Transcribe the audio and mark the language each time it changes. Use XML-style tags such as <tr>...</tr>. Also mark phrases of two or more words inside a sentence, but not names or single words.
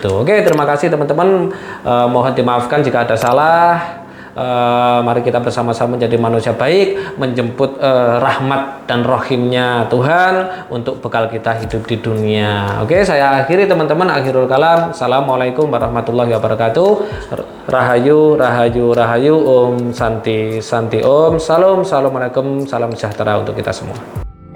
<id>Tuh, oke, terima kasih teman-teman. Mohon dimaafkan jika ada salah. Mari kita bersama-sama menjadi manusia baik, menjemput rahmat dan rohimnya Tuhan untuk bekal kita hidup di dunia. Oke, saya akhiri teman-teman,</id> <ar>آخر الكلام. السلام عليكم ورحمة الله وبركاته.</ar> <jv>Rahayu, rahayu, rahayu.</jv> <sa>Om Santi, Santi Om. Salam, assalamualaikum, salam sejahtera untuk kita semua.</sa>